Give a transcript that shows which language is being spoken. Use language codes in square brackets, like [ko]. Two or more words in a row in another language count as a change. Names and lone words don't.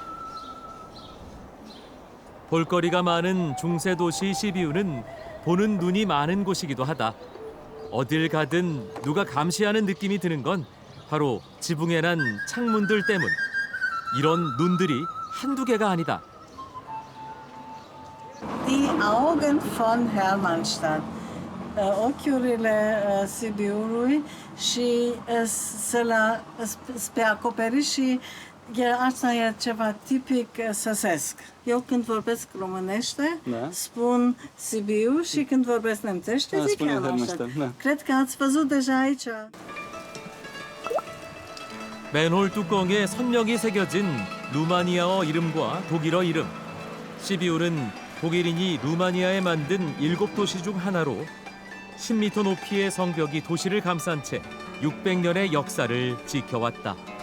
[ko] 볼거리가 많은 중세 도시 시비우는 보는 눈이 많은 곳이기도 하다. 어딜 가든 누가 감시하는 느낌이 드는 건 바로 지붕에 난 창문들 때문. 이런 눈들이 한두 개가 아니다. [de] Die Augen von Hermannstadt, [ro] ochiurile Sibiului și pe acoperiș și asta e ceva tipic săsesc. Eu când vorbesc românește, spun Sibiu și când vorbesc nemțește, zic Hermannstadt. Cred că ați văzut deja aici. [ko] 맨홀 뚜껑에 선명히 새겨진 루마니아어 이름과 독일어 이름. 시비우는 독일인이 루마니아에 만든 7도시 중 하나로 10m 높이의 성벽이 도시를 감싼 채 600년의 역사를 지켜왔다.